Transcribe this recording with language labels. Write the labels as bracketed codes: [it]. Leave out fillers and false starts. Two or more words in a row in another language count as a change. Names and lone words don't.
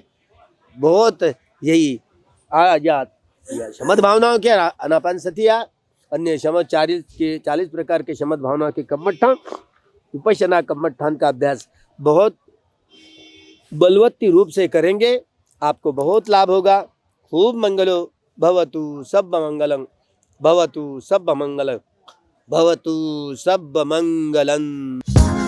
[hi] बहुत यही आजाद शमद भावनाओं के अनापानसतिया, अन्य शमद 40 प्रकार के शमद भावनाओं के कम्मठान, विपश्यना कम्मठान का अभ्यास बहुत बलवत्ती रूप से करेंगे, आपको बहुत लाभ होगा। [pi] खूब मंगलो भवतु सब मंगलम, भवतु सब मंगलम, भवतु सब मंगलम।